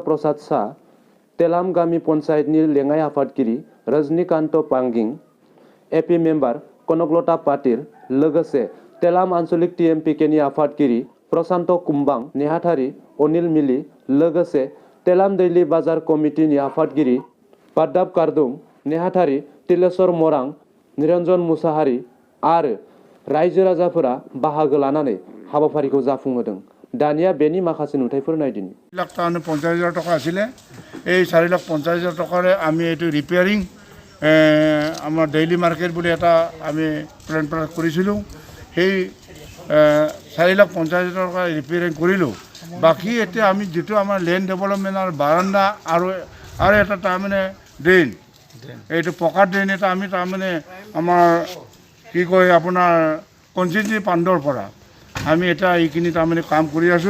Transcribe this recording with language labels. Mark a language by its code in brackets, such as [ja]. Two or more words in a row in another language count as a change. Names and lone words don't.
[brx] प्रसाद शाह, तेलाम गामि पन्चायतनि लेङाइ आफादगिरि रजनीकान्त पांगिं, एपि मेम्बार कनकलता पाटिल, लोगोसे तेलाम आन्चलिक टिएमपिकेनि आफादगिरि प्रशान्त कुम्बां, नेहाथारि अनिल मिली, लोगोसे तेलाम दैलि बाजार कमिटिनि आफादगिरि पाद्दाब कारदुं, नेहाथारि तिलेश्वर मरां, निरन्जन मुसाहारि आरो रायजो राजाफोरा बाहागो लानानै हाबाफारिखौ जाफुंहोदों। दानिया बेनि माखासे नुथायफोर नायदिनि। [as] 4,50,000 টকা আছিলে। এই 4,50,000 টকাৰে আমি এইটো ৰিপেয়াৰিং আমাৰ ডেইলি মাৰ্কেট বুলি এটা আমি প্লেন কৰিছিলোঁ। সেই 4,50,000 টকা ৰিপেয়াৰিং কৰিলোঁ। বাকী এতিয়া আমি যিটো আমাৰ লেণ্ড ডেভেলপমেণ্টৰ বাৰাণ্ডা আৰু এটা তাৰমানে ড্ৰেইন, এইটো পকা ড্ৰেইন এটা আমি তাৰমানে আমাৰ কি কয় আপোনাৰ কনষ্টিটিউৱেন্সি ফাণ্ডৰ পৰা আমি এতিয়া এইখিনি তাৰমানে কাম কৰি আছোঁ।